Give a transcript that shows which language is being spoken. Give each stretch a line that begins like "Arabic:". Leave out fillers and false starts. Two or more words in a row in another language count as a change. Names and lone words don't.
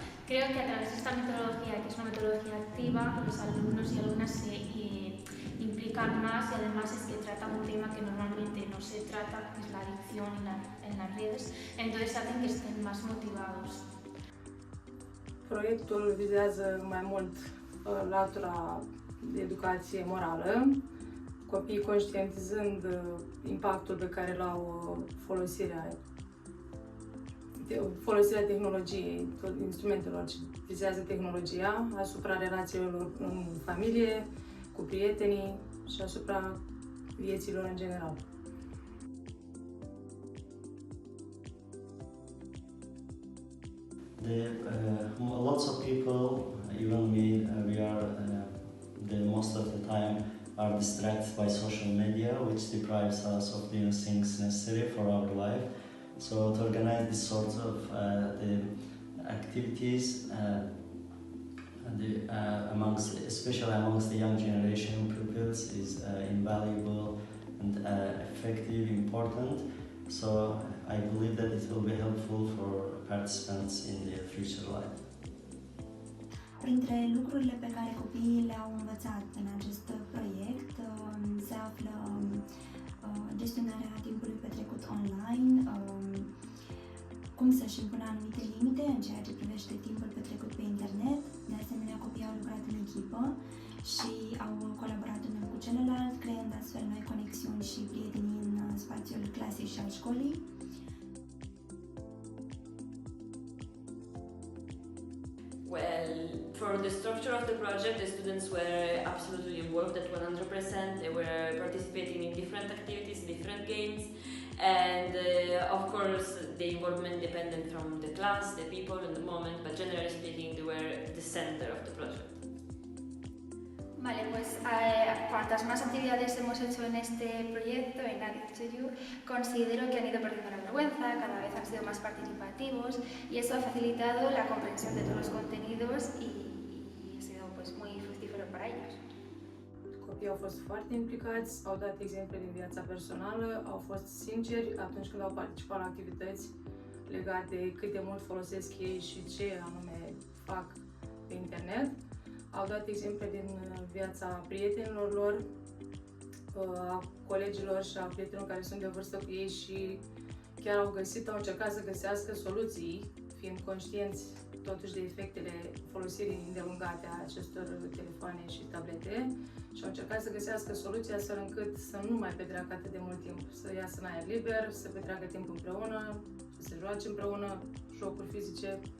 Spanish: Creo que a través de esta metodología, que es una metodología activa, los alumnos y alumnas se implican más y además es que trata un tema que normalmente no se trata, que es la adicción en las redes, entonces hacen que estén más motivados.
Romanian: Proiectul vizează mai mult latura de educație morală, copiii conștientizând impactul pe care îl au folosirea tehnologiei, instrumentelor ce vizează tehnologia, asupra relațiilor în familie, cu prietenii și asupra vieților în general.
English: Lots of people, even me, most of the time are distracted by social media, which deprives us of doing things necessary for our life. So to organize this sort of the activities, especially amongst the young generation pupils, is invaluable and effective, important. So I believe that it will be helpful for participants in their future life.
Romanian: Printre lucrurile pe care copiii le-au învățat în acest proiect se află gestionarea timpului petrecut online, cum să-și impună anumite limite în ceea ce privește timpul petrecut pe internet. De asemenea, copiii au lucrat în echipă și au colaborat unul cu celălalt, creând astfel noi conexiuni și prietenii în spațiul clasei și al școlii.
English: Well, for the structure of the project, the students were absolutely involved at 100%. They were participating in different activities, different games, and of course the involvement depended from the class, the people and the moment, but generally speaking they were the center of the project.
Spanish: Vale, pues cuantas más actividades hemos hecho en este proyecto, en Addict to You, considero que han ido perdiendo la vergüenza, cada vez han sido más participativos y eso ha facilitado la comprensión de todos los contenidos y ha sido pues muy fructífero para ellos.
Romanian: Copiii au fost foarte implicați, au dat exemple din viața personală, au fost sinceri atunci când au participat la activități legate de cât de mult folosesc ei și ce anume fac pe internet. Au dat exemple din viața prietenilor lor, a colegilor și a prietenilor care sunt de vârstă cu ei și chiar au încercat să găsească soluții, fiind conștienți totuși de efectele folosirii îndelungate a acestor telefoane și tablete și au încercat să găsească soluții astfel încât să nu mai petreacă atât de mult timp, să iasă în aer liber, să petreacă timp împreună, să se joace împreună, jocuri fizice.